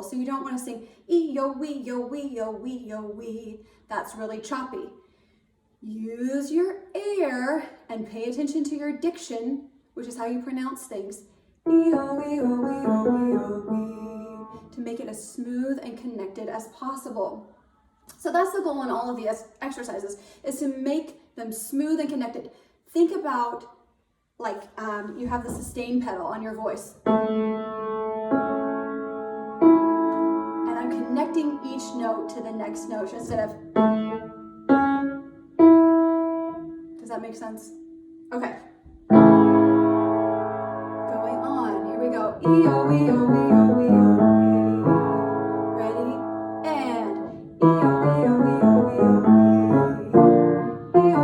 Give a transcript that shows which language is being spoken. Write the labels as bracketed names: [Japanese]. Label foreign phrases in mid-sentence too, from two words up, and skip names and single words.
[English] So you don't want to sing ee-yo-wee, yo-wee, yo-wee, yo-wee. That's really choppy. Use your air and pay attention to your diction, which is how you pronounce things. To make it as smooth and connected as possible. So that's the goal in all of these exercises, is to make them smooth and connected. Think about like you have the sustain pedal on your voice. And I'm connecting each note to the next note instead of... Does that make sense? Okay. Going on. Here we go. E-O-E-O-E-O-E-O-E. Ready? And E-O-E-O-E-O-E-O-E.